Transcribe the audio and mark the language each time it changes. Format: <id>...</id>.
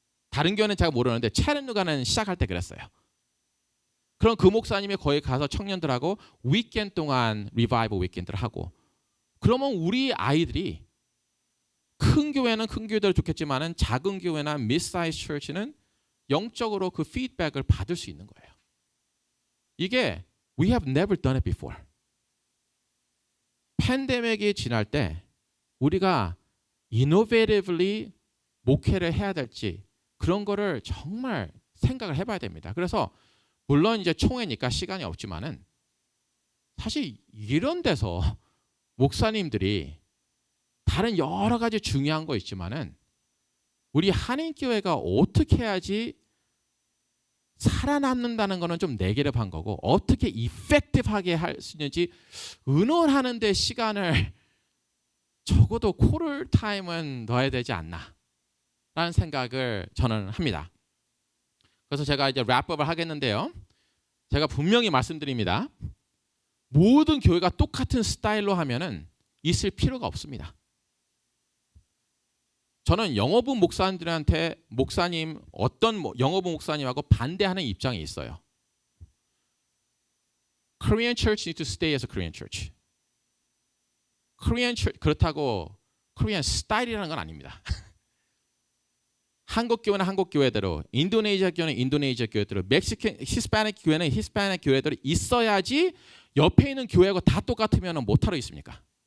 <ko>다른 교회는 제가 모르는데 차르누가는 시작할 때 그랬어요. 그럼 그 목사님이 거기 가서 청년들하고 위켄드 동안 리바이벌 위켄드를 하고 그러면 우리 아이들이 큰 교회는 큰 교회대로 좋겠지만은 작은 교회나</ko> <en>mid-size church</en> <ko>는 영적으로 그 피드백을 받을 수 있는 거예요. 이게</ko> <en>we have never done it before.</en> <ko>팬데믹이 지날 때 우리가 innovatively 목회를 해야 될지 그런 거를 정말 생각을 해봐야 됩니다. 그래서 물론 이제 총회니까 시간이 없지만은 사실 이런 데서 목사님들이 다른 여러 가지 중요한 거 있지만은 우리 한인교회가 어떻게 해야지 살아남는다는 거는 좀 네게티브한 거고 어떻게 이펙티브하게 할 수 있는지 의논하는 데 시간을 적어도 코럴 타임은 넣어야 되지 않나 라는 생각을 저는 합니다. 그래서 제가 이제 랩업을 하겠는데요. 제가 분명히 말씀드립니다. 모든 교회가 똑같은 스타일로 하면은 있을 필요가 없습니다. 저는 영어부 목사님들한테 목사님 어떤 영어부 목사님하고 반대하는 입장이 있어요.</ko> <en>Korean church need to stay as a Korean church. Korean church</en> <ko>그렇다고 Korean 스타일이라는 건 아닙니다. 한국 교회는 한국 교회대로, 인도네시아 교회는 인도네시아 교회대로, 멕시칸 히스패닉 교회는 히스패닉 교회대로 있어야지 옆에 있는 교회하고 다 똑같으면 못하러 있습니까?</ko>